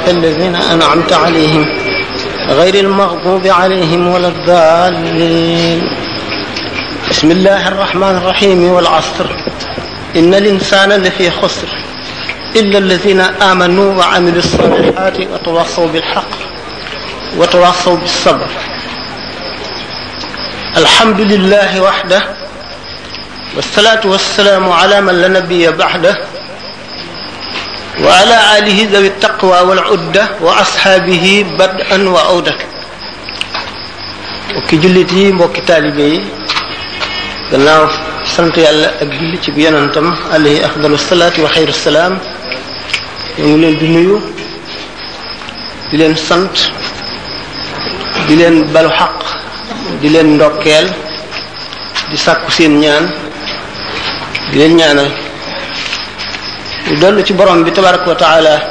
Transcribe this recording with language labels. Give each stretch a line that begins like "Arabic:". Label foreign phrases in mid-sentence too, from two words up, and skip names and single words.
Arabic: الذين أنعمت عليهم غير المغضوب عليهم ولا الضالين بسم الله الرحمن الرحيم والعصر إن الإنسان لفي خسر إلا الذين آمنوا وعملوا الصالحات وتواصوا بالحق وتواصوا بالصبر الحمد لله وحده والصلاة والسلام على من لا نبي بعده وعلى آله ذوي التقوى والعدة وأصحابه بدءا وعودة
Wolof: mbokki jullit yi mbokki taalibe yi gannaaw sant yàlla ak julli ci bi yonentam
Arabic: عليه أفضل الصلاة وخير السلام
Wolof: ñu ngi leen di nuyu di leen sant di leen balu xaq di leen ndokkeel di sàkku seen ñaan di leen ñaanal ñu dollu ci borom bi
Arabic: تبارك وتعالى